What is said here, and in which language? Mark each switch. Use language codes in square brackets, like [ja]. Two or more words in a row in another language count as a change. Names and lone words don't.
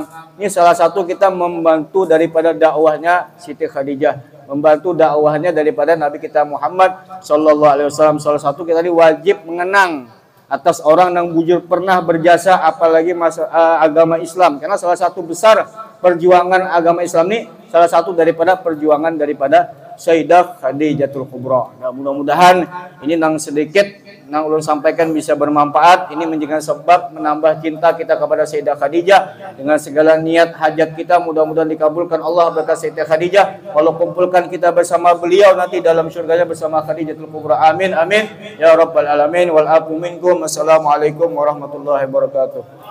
[id] Ini salah satu kita membantu daripada dakwahnya Siti Khadijah, membantu dakwahnya daripada Nabi kita Muhammad [ar] صلى الله عليه وسلم. [id] Salah satu kita ini wajib mengenang atas orang yang bujur pernah berjasa apalagi agama Islam, karena salah satu besar perjuangan agama Islam ini salah satu daripada perjuangan daripada Sayyidah Khadijatul Kubra. [bjn] Nah, mudah-mudahan ini nang sedikit nang ulun sampaikan bisa bermanfaat. [id] Ini menjadikan sebab menambah cinta kita kepada Sayyidah Khadijah dengan segala niat hajat kita mudah-mudahan dikabulkan Allah berkat Sayyidah Khadijah. Walau kumpulkan kita bersama beliau nanti dalam surganya bersama Khadijatul Kubra. [ar] آمين آمين يا رب العالمين والعفو منكم. السلام عليكم ورحمة الله وبركاته.